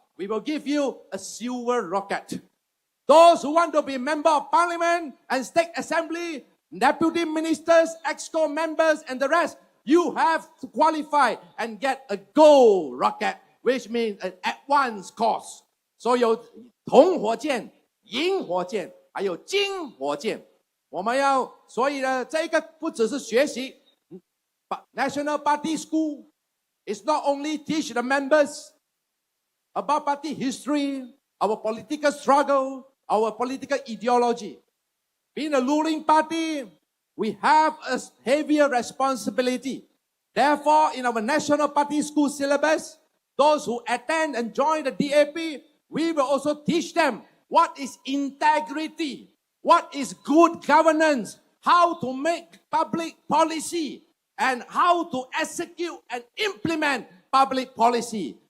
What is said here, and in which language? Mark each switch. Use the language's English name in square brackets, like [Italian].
[English] We will give you a silver rocket. Those who want to be member of parliament and state assembly, deputy ministers, exco members, and the rest, you have to qualify and get a gold rocket, which means an advanced course. [Chinese] So 有铜火箭、银火箭，还有金火箭。我们要，所以呢，这个不只是学习 National Party School. [English] It's not only teach the members about party history, our political struggle, our political ideology. Being a ruling party, we have a heavier responsibility. Therefore, in our National Party School syllabus, those who attend and join the DAP, we will also teach them what is integrity, what is good governance, how to make public policy, and how to execute and implement public policy.